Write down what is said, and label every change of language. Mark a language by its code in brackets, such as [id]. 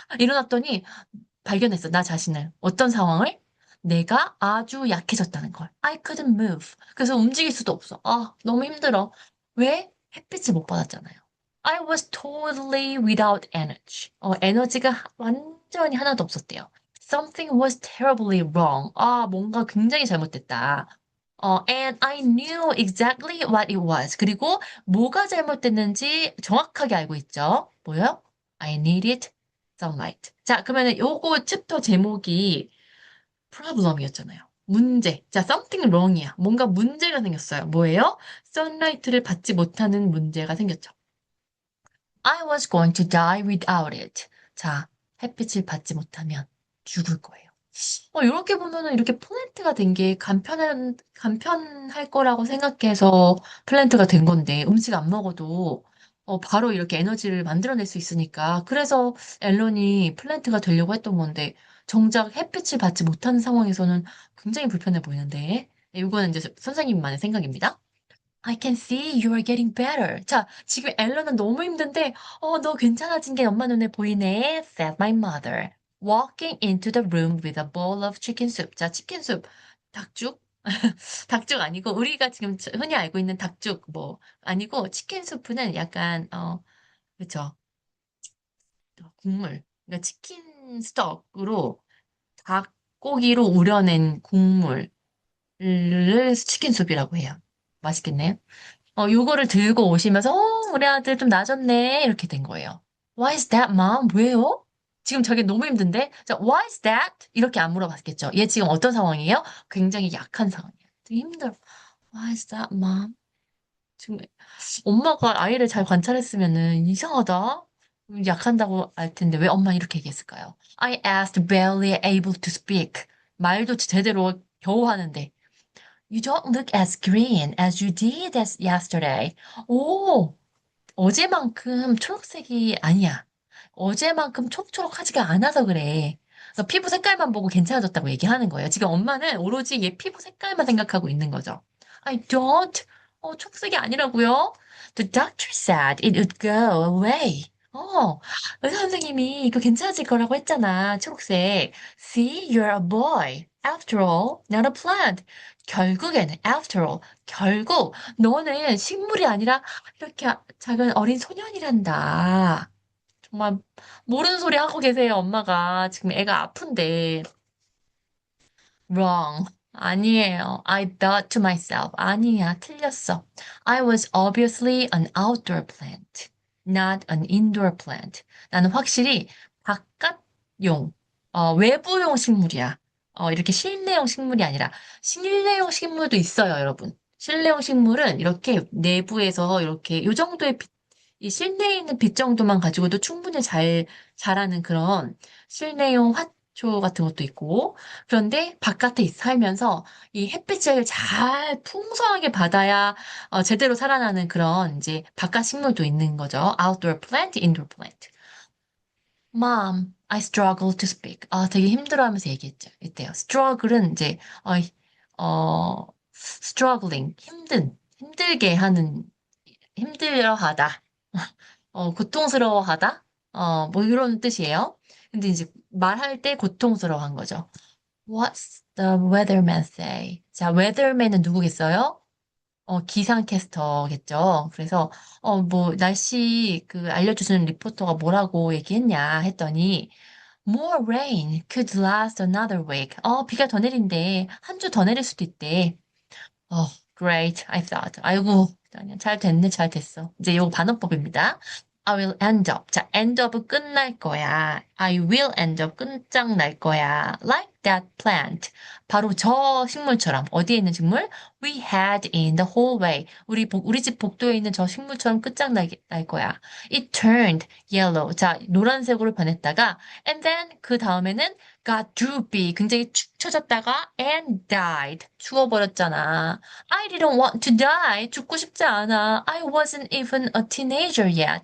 [ko] 일어났더니 발견했어, 나 자신을. 어떤 상황을? 내가 아주 약해졌다는 걸. [en] I couldn't move. [ko] 그래서 움직일 수도 없어. 아, 너무 힘들어. 왜? 햇빛을 못 받았잖아요. [en] I was totally without energy. [ko] 에너지가 완전히 하나도 없었대요. [en] Something was terribly wrong. [ko] 아, 뭔가 굉장히 잘못됐다. [en] And I knew exactly what it was. [ko] 그리고 뭐가 잘못됐는지 정확하게 알고 있죠. 뭐요? [en] I needed sunlight. [ko] 자, 그러면 요거 챕터 제목이 problem이었잖아요. 문제. 자, [en] something wrong [ko] 이야. 뭔가 문제가 생겼어요. 뭐예요? sunlight를 받지 못하는 문제가 생겼죠. [en] I was going to die without it. [ko] 자, 햇빛을 받지 못하면 죽을 거예요. 이렇게 보면은 이렇게 플랜트가 된 게 간편할 거라고 생각해서 플랜트가 된 건데, 음식 안 먹어도, 바로 이렇게 에너지를 만들어낼 수 있으니까. 그래서 앨런이 플랜트가 되려고 했던 건데, 정작 햇빛을 받지 못하는 상황에서는 굉장히 불편해 보이는데, 이거는 이제 선생님만의 생각입니다. [en] I can see you are getting better. [ko] 자, 지금 앨런은 너무 힘든데, 너 괜찮아진 게 엄마 눈에 보이네, [en] said my mother. Walking into the room with a bowl of chicken soup. [ko] 자, 치킨 숲, 닭죽? 닭죽 아니고, 우리가 지금 흔히 알고 있는 닭죽, 뭐, 아니고, 치킨 수프는 약간, 그쵸. 국물. 그러니까 치킨 스톡으로 닭고기로 우려낸 국물을 치킨 숲이라고 해요. 맛있겠네요. 요거를 들고 오시면서, 우리 아들 좀 나아졌네. 이렇게 된 거예요. [en] Why is that, mom? [ko] 왜요? 지금 저게 너무 힘든데? 자, [en] why is that? [ko] 이렇게 안 물어봤겠죠. 얘 지금 어떤 상황이에요? 굉장히 약한 상황이에요. 되게 힘들어. [en] Why is that, mom? [ko] 지금 엄마가 아이를 잘 관찰했으면은 이상하다. 약한다고 알 텐데 왜 엄마 이렇게 얘기했을까요? [en] I asked barely able to speak. [ko] 말도 제대로 겨우 하는데 [en] You don't look as green as you did as yesterday. [ko] 오, 어제만큼 초록색이 아니야. 어제만큼 촉촉하지가 않아서 그래. 그래서 피부 색깔만 보고 괜찮아졌다고 얘기하는 거예요. 지금 엄마는 오로지 얘 피부 색깔만 생각하고 있는 거죠. [en] I don't. [ko] 초록색이 아니라고요? [en] The doctor said it would go away. [ko] 의사 선생님이 이거 괜찮아질 거라고 했잖아. 초록색. [en] See, you're a boy. after all, not a plant. [ko] 결국에는, [en] after all, [ko] 결국 너는 식물이 아니라 이렇게 작은 어린 소년이란다. 정말 모르는 소리 하고 계세요, 엄마가. 지금 애가 아픈데. [en] Wrong. [ko] 아니에요. [en] I thought to myself. [ko] 아니야, 틀렸어. [en] I was obviously an outdoor plant, not an indoor plant. [ko] 나는 확실히 바깥용, 외부용 식물이야. 이렇게 실내용 식물이 아니라 실내용 식물도 있어요, 여러분. 실내용 식물은 이렇게 내부에서 이렇게 요 정도의 빛, 이 실내에 있는 빛 정도만 가지고도 충분히 자라는 그런 실내용 화초 같은 것도 있고, 그런데 바깥에 살면서 이 햇빛을 잘 풍성하게 받아야 제대로 살아나는 그런 이제 바깥 식물도 있는 거죠. [en] Outdoor plant, indoor plant. Mom, I struggle to speak. [ko] 되게 힘들어하면서 얘기했죠. 이때요. struggle은 이제 struggling, 힘들게 하는, 힘들어하다, 고통스러워하다, 뭐 이런 뜻이에요. 근데 이제 말할 때 고통스러워한 거죠. [en] What's the weatherman say? [ko] 자, weatherman은 누구겠어요? 기상캐스터겠죠. 그래서, 뭐, 날씨 알려주시는 리포터가 뭐라고 얘기했냐 했더니, [en] More rain could last another week. [ko] 비가 더 내린대. 한 주 더 내릴 수도 있대. 어, [en] great, I thought. [ko] 아이고, 잘 됐네, 잘 됐어. 이제 이거 반어법입니다. [en] I will end up. [ko] 자, end up은 끝날 거야. [en] I will end up [ko] 끝장날 거야. [en] Like that plant. [ko] 바로 저 식물처럼. 어디에 있는 식물? [en] We had in the hallway. [ko] 우리 집 복도에 있는 저 식물처럼 끝장날 거야. [en] It turned yellow. [ko] 자, 노란색으로 변했다가, [en] and then [ko] 그 다음에는 [en] got droopy. [ko] 굉장히 축 처졌다가, [en] and died. [ko] 죽어버렸잖아. [en] I didn't want to die. [ko] 죽고 싶지 않아. [en] I wasn't even a teenager yet.